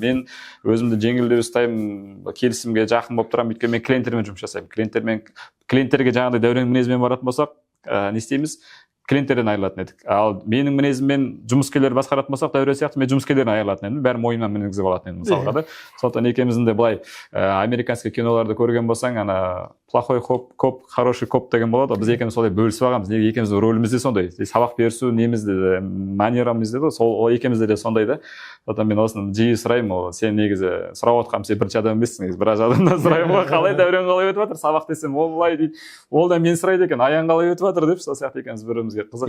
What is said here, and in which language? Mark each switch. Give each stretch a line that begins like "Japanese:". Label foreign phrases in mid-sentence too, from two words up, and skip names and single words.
Kazakh: Мен өзімді жеңілдеу ұстаймын, келісімге жақын болып тұрамын, өйткені мен клиенттермен жұмыс жасаймын. Клиенттерге жаңағыдай Дәуреннің мінезімен баратын болсақ, не істейміз? Клиенттерден айырылатын едік. Ал менің мінезіммен жұмыскерлер басқаратын болсақ, Дәурен сияқты мен жұмыскерлерден айырылатын едім. Бәрі мойнымнан мінгізіп алатын едім мысалға да. Сондықтан екеуміздің де былай американский киноларды көрген болсаң, ана
Russian: плохой коп, хороший коп
Kazakh: деген болады. Біз екеуміз солай бөлісіп алғанбыз. Неге екеуміздің рөліміз де сондай. Сабақ берісу немізде, манерамыз де сол екеумізде де сондай да. Сондықтан мен осыны жиі сұраймын, сен негізі сұрап отқаным, сен бірінші адам емессің, негізі біраз адамнан сұраймын ғой, қалай Дәурен қалай өтіп жатыр, сабақ десем, ол былай дейді, ол да мен сұрайды екен, аян қалай өтіп жатыр деп, сол сияқты екенбіз бірімізге қызық.